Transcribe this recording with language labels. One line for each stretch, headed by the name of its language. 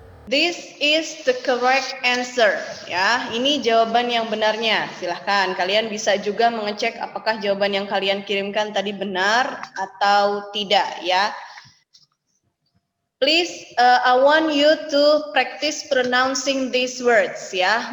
English: This is the correct answer.
Indonesian: Ya, ini jawaban yang benarnya. Silahkan kalian bisa juga mengecek apakah jawaban yang kalian kirimkan tadi benar atau tidak ya.
English: Please, I want you to practice pronouncing these words ya.